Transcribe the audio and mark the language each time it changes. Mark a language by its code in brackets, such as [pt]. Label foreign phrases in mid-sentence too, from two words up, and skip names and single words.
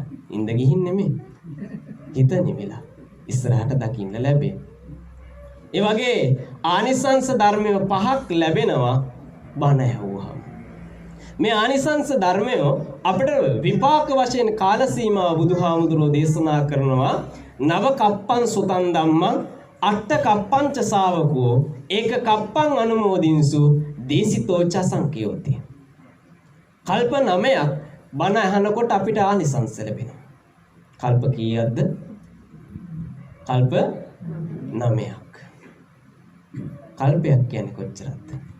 [si] ඉඳ ගිහින් නෙමෙයි. හිත නිවිලා ඉස්සරහට දකින්න ලැබේ. ඒ වගේ ආනිසංස ධර්මය පහක් ලැබෙනවා බණ ඇහුවාම. මේ ආනිසංස ධර්මය අපිට විපාක වශයෙන් කාල සීමාව බුදුහාමුදුරෝ දේශනා කරනවා. [pi] නව කප්පං සුතං ධම්මං අට්ඨ කප්පංච ශාවකෝ ඒක කප්පං අනුමෝදින්සු දේසිතෝච සංකයෝති. [si] කල්ප 9ක් බණ අහනකොට අපිට ආනිසංස ලැබෙනවා. කල්ප කීයක්ද? කල්ප 9ක්. කල්පයක් කියන්නේ කොච්චරද?